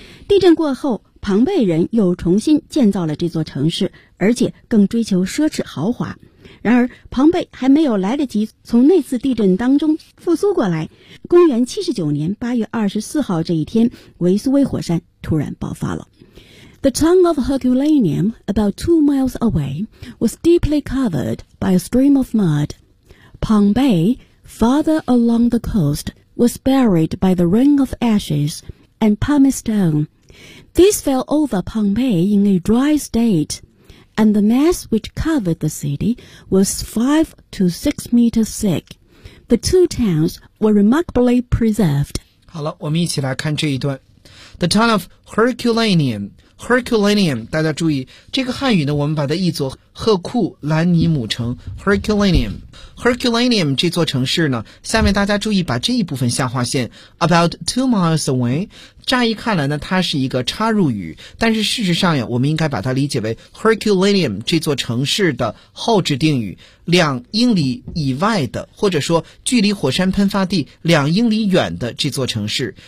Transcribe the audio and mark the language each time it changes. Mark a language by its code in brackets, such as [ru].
[zh] 地震过后，庞贝人又重新建造了这座城市，而且更追求奢侈豪华。然而庞贝还没有来得及从那次地震当中复苏过来，公元79年8月24号这一天，维苏威火山突然爆发了。 [en] The town of Herculaneum, about 2 miles away, was deeply covered by a stream of mud. Pompeii, farther along the coast, was buried by the rain of ashes and pumice stone. These fell over Pompeii in a dry state, and the mass which covered the city was 5 to 6 meters thick. The two towns were remarkably preserved. [zh] 好了，我们一起来看这一段。 [en] The town of Herculaneum, [zh] Herculaneum, 大家注意，这个汉语呢，我们把它译作赫库兰尼姆城 ,Herculaneum。 Herculaneum 这座城市呢，下面大家注意把这一部分下划线 , [en] about 2 miles away, [zh] 乍一看来呢，它是一个插入语，但是事实上呀，我们应该把它理解为 Herculaneum 这座城市的后置定语，2英里以外的，或者说距离火山喷发地2英里远的这座城市。